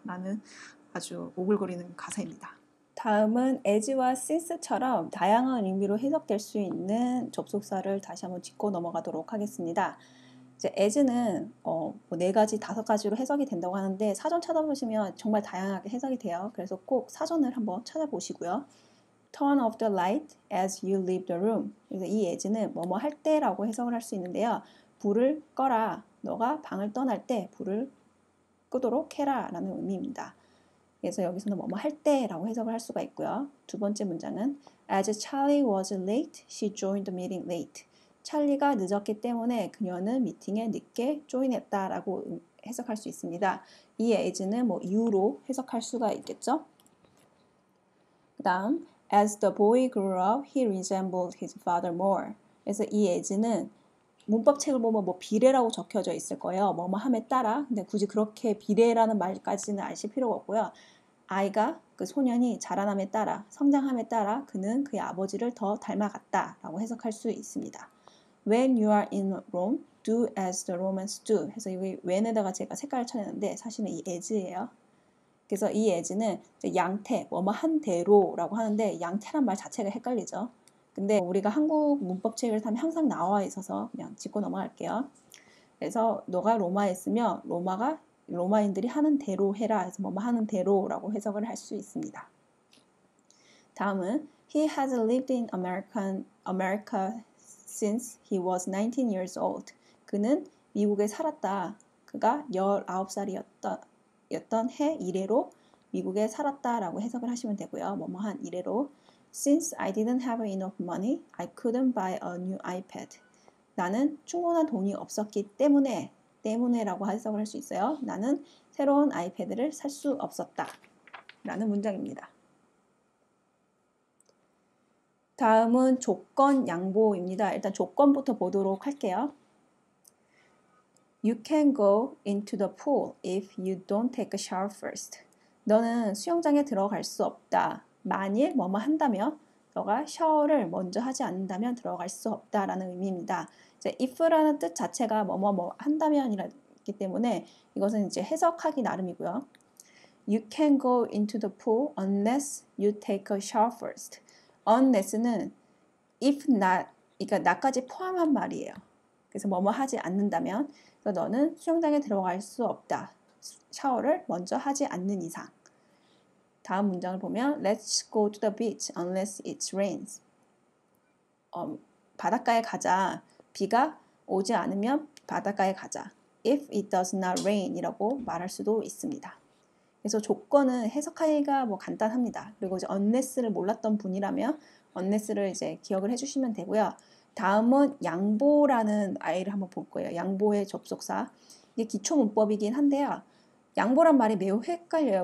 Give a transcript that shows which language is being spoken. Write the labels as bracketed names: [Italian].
[Korean] 라는 아주 오글거리는 가사입니다. 다음은 as와 since처럼 다양한 의미로 해석될 수 있는 접속사를 다시 한번 짚고 넘어가도록 하겠습니다. 이제 as는 4가지, 5가지로 해석이 된다고 하는데 사전 찾아보시면 정말 다양하게 해석이 돼요. 그래서 꼭 사전을 한번 찾아보시고요. [English] Turn off the light as you leave the room. [Korean] 그래서 이 as는 뭐뭐 할 때라고 해석을 할 수 있는데요. 불을 꺼라. 너가 방을 떠날 때 불을 끄도록 해라 라는 의미입니다. 그래서 여기서는 뭐뭐 할 때라고 해석을 할 수가 있고요. 두 번째 문장은 [English] As Charlie was late, she joined the meeting late. [Korean] 찰리가 늦었기 때문에 그녀는 미팅에 늦게 조인했다라고 해석할 수 있습니다. 이 as는 이유로 해석할 수가 있겠죠. 그 다음 [English] As the boy grew up, he resembled his father more. [Korean] 그래서 이 as는 문법책을 보면 비례라고 적혀져 있을 거예요. 뭐뭐 함에 따라. 근데 굳이 그렇게 비례라는 말까지는 아실 필요가 없고요. 아이가 그 소년이 자라남에 따라 성장함에 따라 그는 그의 아버지를 더 닮아갔다라고 해석할 수 있습니다. [English] When you are in Rome, do as the Romans do. [Korean] 해서 여기 when에다가 제가 색깔을 쳐냈는데 사실은 이 as예요. 그래서 이 as는 양태, 뭐뭐 한 대로라고 하는데 양태란 말 자체가 헷갈리죠. 근데 우리가 한국 문법책을 타면 항상 나와 있어서 그냥 짚고 넘어갈게요. 그래서 너가 로마에 있으면 로마인들이 하는 대로 해라 해서 뭐뭐 하는 대로라고 해석을 할 수 있습니다. 다음은 [English] He has lived in America since he was 19 years old. [Korean] 그는 미국에 살았다. 그가 19살이었던 해 이래로 미국에 살았다라고 해석을 하시면 되고요. 뭐뭐 한 이래로 [English] Since I didn't have enough money, I couldn't buy a new iPad. [Korean] 나는 충분한 돈이 없었기 때문에라고 해석을 할 수 있어요. 나는 새로운 아이패드를 살 수 없었다. 라는 문장입니다. 다음은 조건 양보입니다. 일단 조건부터 보도록 할게요. [English] You can go into the pool if you don't take a shower first. [Korean] 너는 수영장에 들어갈 수 없다. 만일 뭐뭐 한다면 너가 샤워를 먼저 하지 않는다면 들어갈 수 없다라는 의미입니다. 이제 if라는 뜻 자체가 뭐뭐 한다면이기 때문에 이것은 이제 해석하기 나름이고요. [English] You can go into the pool unless you take a shower first. [Korean] unless는 if not, 그러니까 나까지 포함한 말이에요. 그래서 뭐뭐 하지 않는다면 그래서 너는 수영장에 들어갈 수 없다. 샤워를 먼저 하지 않는 이상. 다음 문장을 보면 [English] Let's go to the beach unless it rains. [Korean] 바닷가에 가자. 비가 오지 않으면 바닷가에 가자. [English] If it does not rain [Korean] 이라고 말할 수도 있습니다. 그래서 조건은 해석하기가 간단합니다. 그리고 이제 unless를 몰랐던 분이라면 unless를 이제 기억을 해주시면 되고요. 다음은 양보라는 아이를 한번 볼 거예요. 양보의 접속사. 이게 기초 문법이긴 한데요. 양보란 말이 매우 헷갈려요.